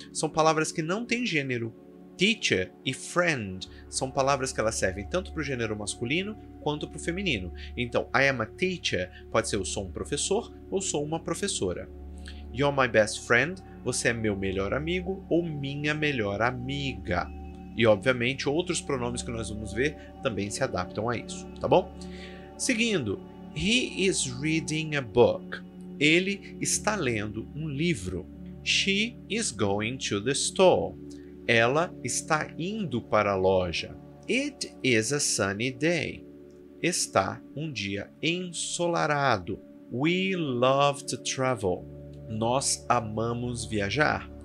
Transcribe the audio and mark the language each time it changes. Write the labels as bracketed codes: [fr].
[pt] São palavras que não têm gênero. Teacher e friend são palavras que elas servem tanto para o gênero masculino quanto para o feminino. Então, [en] I am a teacher [pt] pode ser eu sou um professor ou sou uma professora. [en] You're my best friend, [pt] você é meu melhor amigo ou minha melhor amiga. E, obviamente, outros pronomes que nós vamos ver também se adaptam a isso, tá bom? [en] Seguindo, he is reading a book. [pt] Ele está lendo um livro. [en] She is going to the store. [pt] Ela está indo para a loja. [en] It is a sunny day. [pt] Está um dia ensolarado. [en] We love to travel. [pt] Nós amamos viajar.